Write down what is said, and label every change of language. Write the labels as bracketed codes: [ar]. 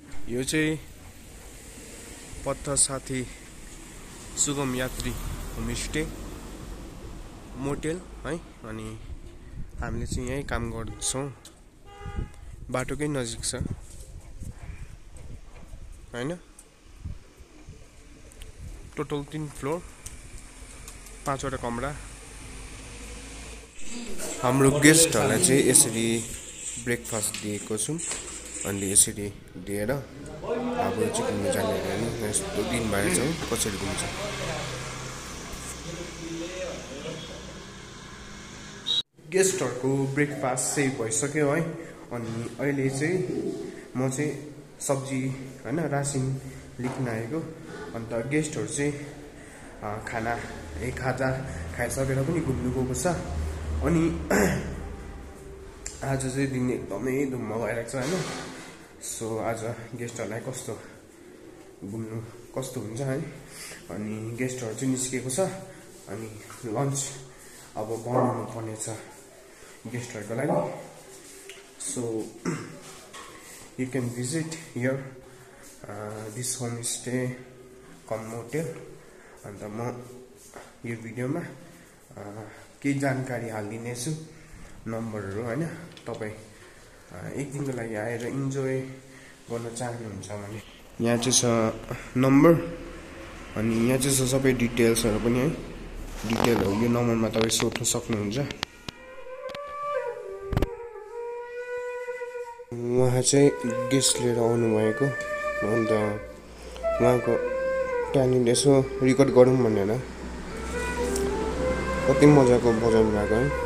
[ne] यो चाहिँ पत्थर साथी सुगम यात्री होमस्टे मोटेल है। अनि हामीले चाहिँ यही काम गर्छौं, बाटोकै नजिक छ हैन। टोटल 3 फ्लोर, 5 वटा कमरा। हाम्रो गेस्टहरुलाई चाहिँ यसरी ब्रेकफास्ट दिएको छौं। अनि यसरी दिएर अब चाहिँ घुम्न जाने हैन, यस्तो दिन भएछ कसरी घुम्छ। गेस्टहरुको ब्रेकफास्ट चाहिँ भइसक्यो है। अनि अहिले चाहिँ म चाहिँ सब्जी हैन रासिन लिन आएको। अन्त गेस्टहरु चाहिँ खाना खाजा खाइसकेर पनि घुम्नु गएको छ। अनि आज चाहिँ दिन एकदमै धुम्म भइरहेको छ हैन। सो आज गेस्टहरुलाई कस्तो घुम्नु कस्तो हुन्छ है। अनि गेस्टहरु चाहिँ निस्केको छ। अनि लन्च अब बनाउनु पर्ने छ गेस्टहरुको लागि। [en] So you can visit here this homestay cum motel। [ne] अन्त म यो भिडियोमा केही जानकारी हाल्दिने छु, नम्बरहरु हैन। तपाई एक दिनको लागि आएर इन्जोय गर्न चाहनुहुन्छ भने यहाँ चाहिँ छ नम्बर। अनि यहाँ चाहिँ छ सबै डिटेल्सहरु पनि है। डिटेलहरु यो नम्बरमा तपाई सोध्न सक्नुहुन्छ। उहाँ चाहिँ गेस्ट लिएर आउनु भएको। अन्त उहाँको ट्यालेन्ट यसो रेकर्ड गरौँ भनेर कति मजाको बजाउनु भएको है।